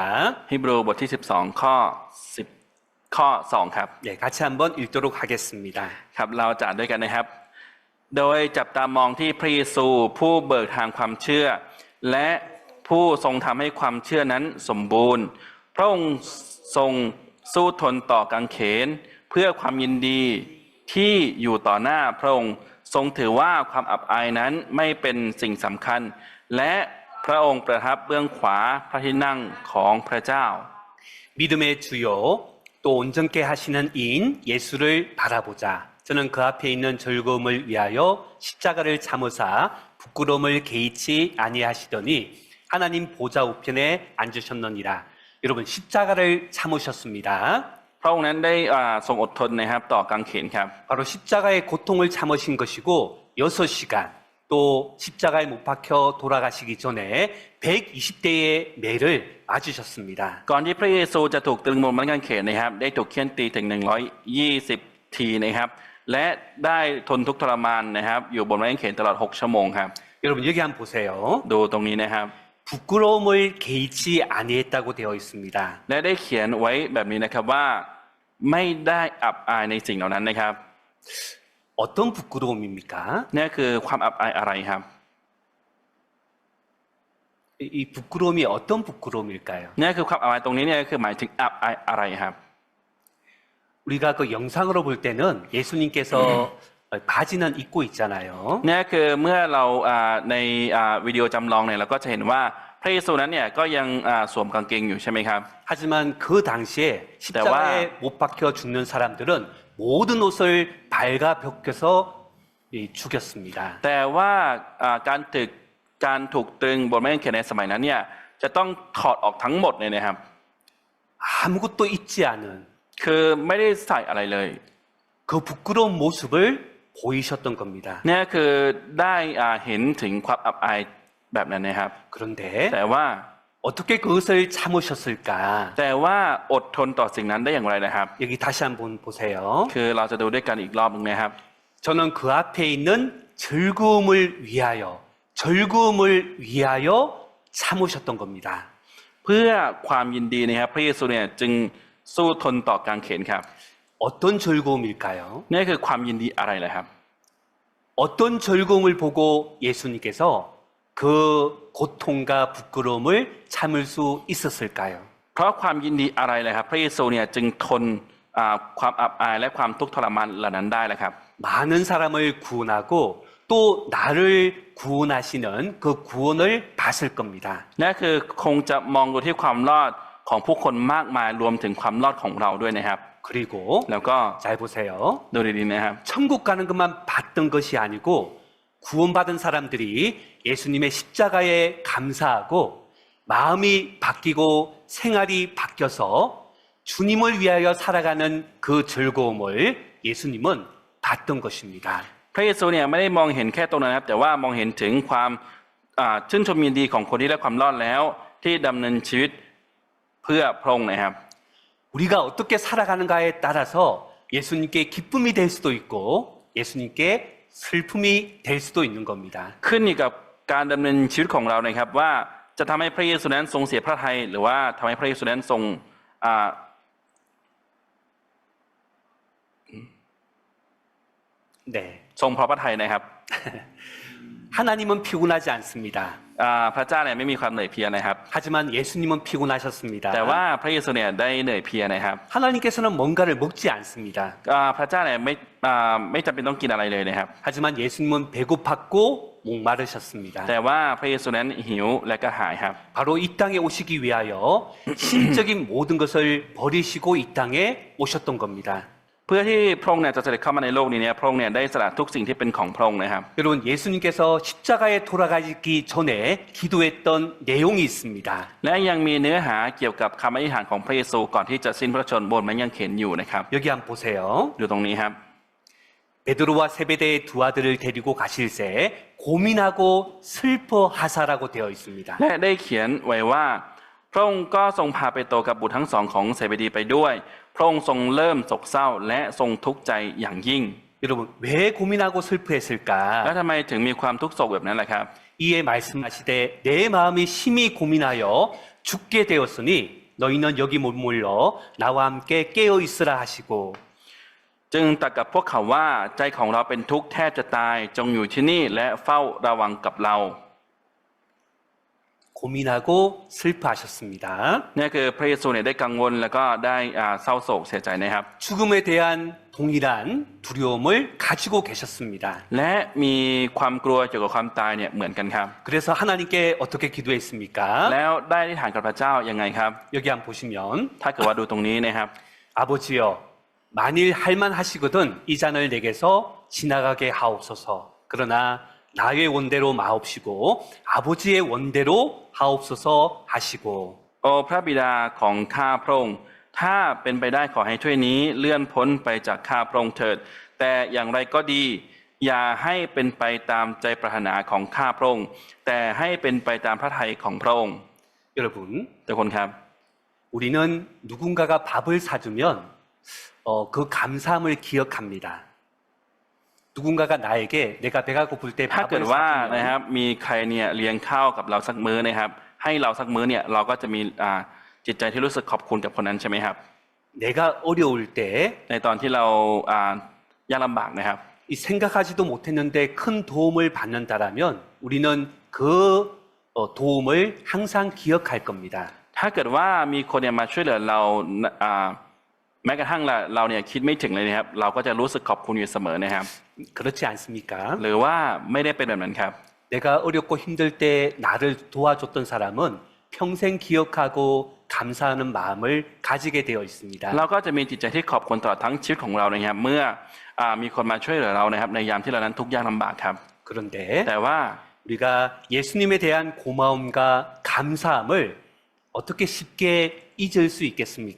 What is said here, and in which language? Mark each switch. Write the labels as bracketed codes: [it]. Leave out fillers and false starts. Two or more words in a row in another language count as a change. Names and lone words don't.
[th] ฮีบรูบทที่12ข้อ2ครับ [ko] 네, 같이 한번 읽도록 하겠습니다. [th] ครับเราจะอ่านด้วยกันนะครับ โดยจับตามองที่พระเยซูผู้เบิกทางความเชื่อ และผู้ทรงทำให้ความเชื่อนั้นสมบูรณ์ พระองค์ทรงสู้ทนต่อกังเขน เพื่อความยินดีที่อยู่ต่อหน้าพระองค์ทรงถือว่าความอับอายนั้นไม่เป็นสิ่งสำคัญ และพระองค์ประทับเบื้องขวาพระที่นั่งของพระเจ้า [ko] 믿음의 주요 또 온전케 하시는 이인 예수를 바라보자. 저는 그 앞에 있는 즐거움을 위하여 십자가를 참으사 부끄러움을 개의치 아니하시더니 하나님 보좌 우편에 앉으셨느니라. 여러분 십자가를 참으셨습니다. [th] พระองค์นั้นได้ทรงอดทนนะครับต่อกางเขนครับ [ko] 바로 십자가의 고통을 참으신 것이고 6시간 또 십자가에 못 박혀 돌아가시기 전에 120대의 매를 맞으셨습니다. [th] ก่อนที่พระเยซูจะถูกตรึงบนไม้กางเขนนะครับได้ถูกเฆี่ยนตีถึง120ทีนะครับและได้ทนทุกข์ทรมานนะครับอยู่บนไม้กางเขนตลอด6ชั่วโมงครับ [ko] 여러분 여기 한번 보세요. [th] ดูตรงนี้นะครับ [ko] 부끄러움을 개의치 아니했다고 되어 있습니다. [th] และได้เขียนไว้แบบนี้นะครับว่าไม่ได้อับอายในสิ่งเหล่านั้นนะครับ [ko] 어떤 부끄러움입니까? [th] นี่คือความอับอายอะไรครับ [ko] 이 부끄러움이 어떤 부끄러움일까요? [th] นี่คือความอับอายตรงนี้เนี่ยคือหมายถึงอับอายอะไรครับ [ko] 우리가 그 영상으로 볼 때는 예수님께서 바지는 입고 있잖아요. [th] นี่คือเมื่อเราในวิดีโอจำลองเนี่ยเราก็จะเห็นว่าพระเยซูนั้นเนี่ยก็ยังสวมกางเกงอยู่ใช่ไหมครับ [ko] 하지만 그 당시에 십자가에 못 박혀 죽는 사람들은 모든 옷을 발가 벗겨서 죽였습니다. [th] แต่ว่าการถูกตรึงบนไม้กางเขนในสมัยนั้นเนี่ยจะต้องถอดออกทั้งหมดเลยนะครับ [ko] 아무것도 입지 않은 [th] คือไม่ได้ใส่อะไรเลย [ko] 그 부끄러운 모습을 보이셨던 겁니다. [th] นี่คือได้เห็นถึงความอับอายแบบนั้นนะครับ [ko] 그런데 [th] แต่ว่า [ko] 어떻게 그것을 참으셨을까? [th] แต่ว่าอดทนต่อสิ่งนั้นได้อย่างไรนะครับ [ko] 여기 다시 한번 보세요. [th] คือเราจะดูด้วยกันอีกรอบหนึงนะครับ [ko] 저는 그 앞에 있는 즐거움을 위하여 참으셨던 겁니다. [th] เพื่อความยินดีนะครับพระเยซูเนี่ยจึงสู้ทนต่อกางเขนครับ [ko] 어떤 즐거움일까요? [th] นี่คือความยินดีอะไรเลยครับ [ko] 어떤 즐거움을 보고 예수님께서 그 고통과 부끄러움을 참을 수 있었을까요? [th] เพราะความยินดีอะไรเลยครับพระเยซูเนี่ยจึงทนความอับอายและความทุกข์ทรมานเหล่านั้นได้เลยครับ [ko] 많은 사람을 구원하고 또 나를 구원하시는 그 구원을 받을 겁니다. [th] นั่นคือคงจะมองดูที่ความรอดของผู้คนมากมายรวมถึงความรอดของเราด้วยนะครับ [ko] 그리고 [th] แล้วก็ [ko] 잘 보세요. [th] ดูดีๆนะครับ [ko] 천국 가는 것만 받던 것이 아니고 구원받은 사람들이 예수님의 십자가에 감사하고 마음이 바뀌고 생활이 바뀌어서 주님을 위하여 살아가는 그 즐거움을 예수님은 받던 것입니다. [th] พระเยซูเนี่ยไม่ได้มองเห็นแค่ตรงนั้นนะครับแต่ว่ามองเห็นถึงความชื่นชมยินดีของคนที่ได้ความรอดแล้วที่ดำเนินชีวิตเพื่อพระองค์นะครับ [ko] 우리가 어떻게 살아가는가에 따라서 예수님께 기쁨이 될 수도 있고 예수님께 슬픔이 될 수도 있는 겁니다. [th] ขึ้นอยู่กับการดำเนินชีวิตของเรานะครับว่าจะทำให้พระเยซูนั้นทรงเสียพระทัยหรือว่าทำให้พระเยซูนั้นทรง [ko] 네. [th] ทรงพระพระทัยนะครับ [ko] 하나님은 피곤하지 않습니다. [th] พระเจ้าเนี่ยไม่มีความเหนื่อยเพลียนะครับ [ko] 하지만 예수님은 피곤하셨습니다. [th] แต่ว่าพระเยซูเนี่ยได้เหนื่อยเพลียนะครับ [ko] 하나님께서는 뭔가를 먹지 않습니다. [th] พระเจ้าเนี่ยไม่จำเป็นต้องกินอะไรเลยนะครับ [ko] 하지만 예수님은 배고팠고 목마르셨습니다. [th] แต่ว่าพระเยซูนั้นหิวและก็หายครับ [ko] 바로 이 땅에 오시기 위하여 신적인 모든 것을 버리시고 이 땅에 오셨던 겁니다. [th] เพื่อที่พระองค์เนี่ยจะเสด็จเข้ามาในโลกนี้เนี่ยพระองค์เนี่ยได้สละทุกสิ่งที่เป็นของพระองค์นะครับ [ko] 여러분 예수님께서 십자가에 돌아가기 전에 기도했던 내용이 있습니다. [th] และยังมีเนื้อหาเกี่ยวกับคำอธิษฐานของพระเยซูก่อนที่จะสิ้นพระชนม์บนไม้กางเขนอยู่นะครับ [ko] 여기 한번 보세요. [th] ดูตรงนี้ครับ [ko] 베드로와 세베대의 두 아들을 데리고 가실새 고민하고 슬퍼하사라고 되어 있습니다. [th] และได้เขียนไว้ว่าพระองค์ก็ทรงพาเปโตรกับบุตรทั้งสองของเซเบดีไปด้วยพระองค์ทรงเริ่มโศกเศร้าและทรงทุกข์ใจอย่างยิ่ง [ko] 여러분 왜 고민하고 슬퍼했을까? [th] แล้วทำไมถึงมีความทุกข์โศกแบบนั้นล่ะครับ [ko] 이에 말씀하시되 내 마음이 심히 고민하여 죽게 되었으니 너희는 여기 머물러 나와 함께 깨어 있으라 하시고 [th] จึงตรัสกับพวกเขาว่าใจของเราเป็นทุกข์แทบจะตายจงอยู่ที่นี่และเฝ้าระวังกับเรา [ko] 고민하고 슬퍼하셨습니다. [th] นี่คือพระเยซูเนี่ยได้กังวลแล้วก็ได้เศร้าโศกเสียใจนะครับ [ko] 죽음에 대한 동일한 두려움을 가지고 계셨습니다. [th] และมีความกลัวเกี่ยวกับความตายเนี่ยเหมือนกันครับ [ko] 그래서 하나님께 어떻게 기도했습니까? [th] แล้วได้อธิษฐานกับพระเจ้ายังไงครับ [ko] 여기 한번 보시면 [th] ถ้าเกิดว่าดูตรงนี้นะครับ [ko] 아버지여 만일 할만하시거든 이 잔을 내게서 지나가게 하옵소서. 그러나 나의 원대로 마옵시고 아버지의 원대로 하옵소서 하시고 [th] โอพระบิดาของข้าพระองค์ถ้าเป็นไปได้ขอให้ถ้วยนี้เลื่อนพ้นไปจากข้าพระองค์เถิดแต่อย่างไรก็ดีอย่าให้เป็นไปตามใจปรารถนาของข้าพระองค์แต่ให้เป็นไปตามพระทัยของพระองค์ [ko] 여러분, [th] ทุกคนครับ [ko] 우리는 누군가가 밥을 사주면 그 감사함을 기억합니다. 누군가가 나에게 내가 배가 고플 때 [th] ถ้าเกิด [ko] 밥을 [th] ว่านะค [ko] 사주면 [th] รับมีใครเนี่ยเลี้ยงข้าวกับเราสักมื้อนะครับให้เราสักมื้อเนี่ยเราก็จะมีจิตใจที่รู้สึกขอบคุณกับคนนั้นใช่ไหมครับ [ko] 내가 어려울 때 [th] ในตอนที่เรายากลำบากนะครับ [ko] 이 생각하지도 못했는데 큰 도움을 받는다라면 우리는 그 도움을 항상 기억할 겁니다. [th] ถ้าเกิดว่ามีคนเนี่ยมาช่วยเหลือเราแม้กระทั่งเราเนี่ยคิดไม่ถึงเลยนะครับเราก็จะรู้สึกขอบคุณอยู่เสมอนะครับ [ko] 그렇지 않습니까? [th] หรือว่าไม่ได้เป็นแบบนั้นครับ [ko] 내가 어렵고 힘들 때 나를 도와줬던 사람은 평생 기억하고 감사하는 마음을 가지게 되어 있습니다. [th] เราก็จะมีจิตใจที่ขอบคุณตลอดทั้งชีวิตของเรานะครับเมื่อมีคนมาช่วยเหลือเรานะครับในยามที่เรานั้นทุกข์ยากลำบากครับ [ko] 그런데 [th] แต่ว่า [ko] 우리가 예수님에 대한 고마움과 감사함을 어떻게 쉽게 잊을 수 있겠습니까?